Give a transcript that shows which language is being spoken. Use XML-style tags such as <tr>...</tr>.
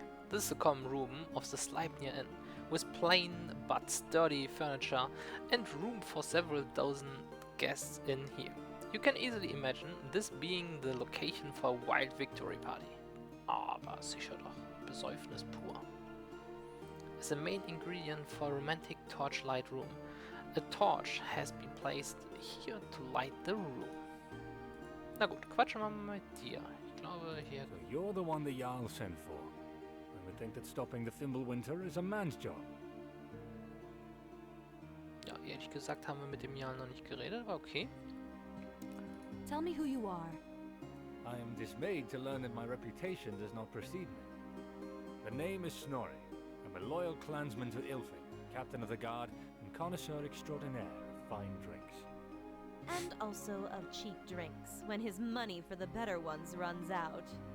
<en>This is the common room of the Sleipnir Inn, with plain but sturdy furniture and room for several dozen guests in here. You can easily imagine this being the location for a wild victory party.</en> <de>Aber sicher doch, Besäufnis pur.</de> <en>As a main ingredient for a romantic torchlight room, a torch has been placed here to light the room.</en> <de>Na gut, quatschen wir mal mit dir. Ich glaube, hier...</de> <en>So you're the one the Jarl sent for. I would think that stopping the Fimbulwinter is a man's job.</en> <de>Ja, ehrlich gesagt haben wir mit dem Jarl noch nicht geredet, aber okay.</de> <en>Tell me who you are. I am dismayed to learn that my reputation does not precede me. The name is Snorri. I'm a loyal clansman to Ilfing, captain of the guard, and connoisseur extraordinaire of fine drinks. And also of cheap drinks, when his money for the better ones runs out.</en>